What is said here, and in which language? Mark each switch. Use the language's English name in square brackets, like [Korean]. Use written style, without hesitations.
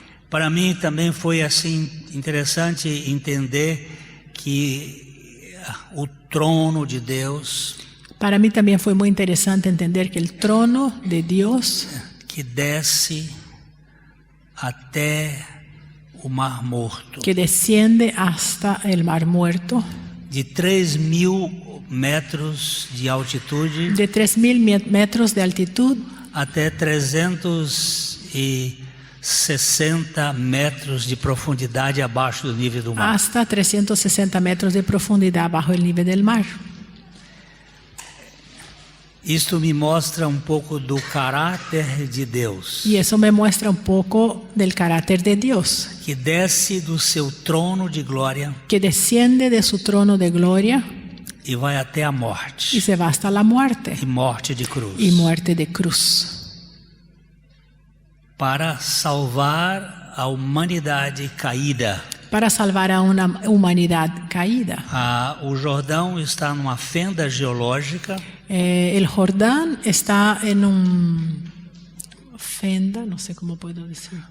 [Portuguese] Para mim também foi assim interessante entender que o trono de Deus, [Spanish] para mí también fue muy interesante entender que el trono de Dios [Portuguese] que desce até o Mar Morto, [Spanish] que desciende hasta el Mar Muerto, [Portuguese] de 3.000 metros de altitude, [Spanish] de 3.000 metros de altitud [Portuguese] até 360 metros de profundidade abaixo do nível do mar. [Spanish] Hasta 360 metros de profundidad bajo el nivel del mar. [Portuguese] Isto me mostra pouco do caráter de Deus. [Spanish] Y eso me muestra un poco del carácter de Dios, [Portuguese] Que desce do seu trono de glória [Spanish] que desciende de su trono de gloria [Portuguese] e vai até a morte. [Spanish] y se va hasta la muerte [Portuguese] E morte de cruz. [Spanish] y muerte de cruz, [Portuguese] para salvar a humanidade caída. [Spanish] para salvar a una humanidad caída. [Portuguese] O Jordão está numa fenda geológica. [Spanish] El Jordán está en un fenda, no sé cómo puedo decir,